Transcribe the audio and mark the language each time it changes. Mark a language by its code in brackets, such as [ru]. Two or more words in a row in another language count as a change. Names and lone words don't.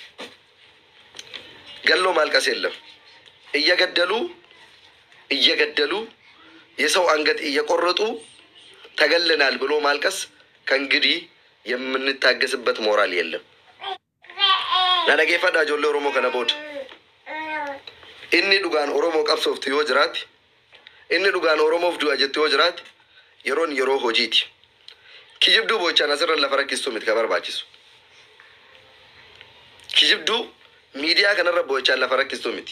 [am] ገሎ ማልቀስ የለም። እየገደሉ የሰው አንገት እየቆረጡ ተገለናል ብሎ ማልቀስ ከእንግዲህ የምንታገስበት ሞራል የለም። ናደጌ ፈዳ ጆሌ ኦሮሞ ከነቦድ [om] inni dhugaan Oromoo qabsooftu yoo jiraate, inni dhugaan Oromoof du'a jettu yoo jiraate, yeroon yeroo hojiiti. Kijibduu bochaan asirra lafa rakkistuu miti ka barbaachisu. Kijibduu miidiyaa kanarra bochaan lafa rakkistuu miti.